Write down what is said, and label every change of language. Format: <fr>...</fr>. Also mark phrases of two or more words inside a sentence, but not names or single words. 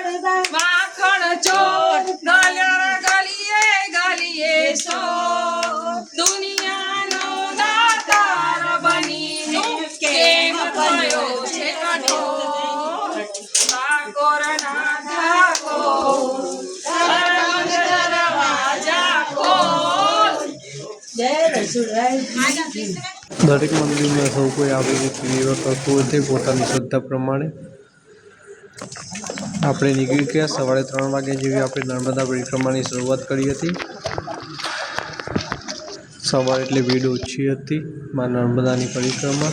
<gu>માખન ચોર ગલિયા ગલિએ ગલિએ સો દુનિયા નો દાતાર બની કેમ ભયો છે કઠોર। ઠાકુર ના ઠાકુર દરવાજા ખોલ। જય રસૂલરાય। દરેક મંદિરમાં સૌ કોઈ આવી રીતે સેવા કરતું હોય છે પોતાની શ્રદ્ધા પ્રમાણે। આપણે નીકળી ગયા સવારે 3 વાગ્યા જેવી આપણે નર્મદા પરિક્રમાની શરૂઆત કરી હતી। સવારે એટલે ભીડ ઓછી હતી માં નર્મદાની પરિક્રમા।</gu>